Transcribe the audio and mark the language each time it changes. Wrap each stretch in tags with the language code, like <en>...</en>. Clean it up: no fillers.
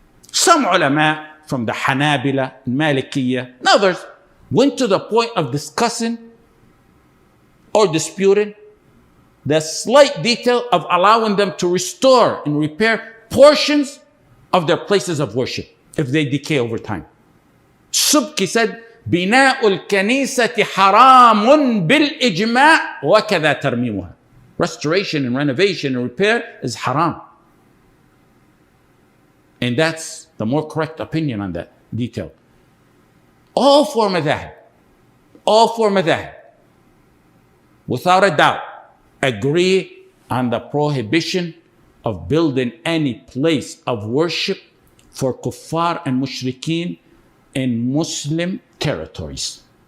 <en>Some ulama from the Hanabila, Malikiyya, and others went to the point of discussing or disputing the slight detail of allowing them to restore and repair portions of their places of worship if they decay over time.</en> <ar>Subki said, بناء الكنيسة حرام بالإجماع وكذا ترميمها.</ar> <en>Restoration and renovation and repair is haram. And that's the more correct opinion on that detail. All four madhahib, without a doubt, agree on the prohibition of building any place of worship for kuffar and mushrikeen in Muslim territories.</en>